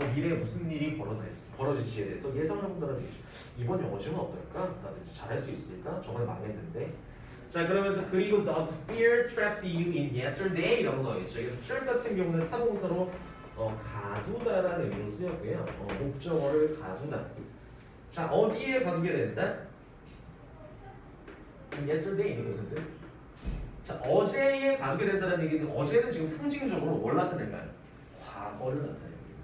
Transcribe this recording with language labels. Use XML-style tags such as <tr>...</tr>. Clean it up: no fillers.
<ko>미래에 무슨 일이 벌어질지에 대해서 예상을 해본다는 얘기죠. 이번 영어 시험은 어떨까? 나도 잘할 수 있을까? 저번에 망했는데. 자, 그러면서 그리고</ko> <en>does fear traps you in yesterday?</en> <ko>라고 나와있죠. 그래서 trap 같은 경우는 타동사로 가두다라는 의미로 쓰였고요. 목적어를 가두다. 자, 어디에 가두게 된다? yesterday는 무슨 뜻? 자, 어제에 가두게 된다는 얘기는 어제는 지금 상징적으로 뭘 나타낼까요? 과거를 나타내요.</ko>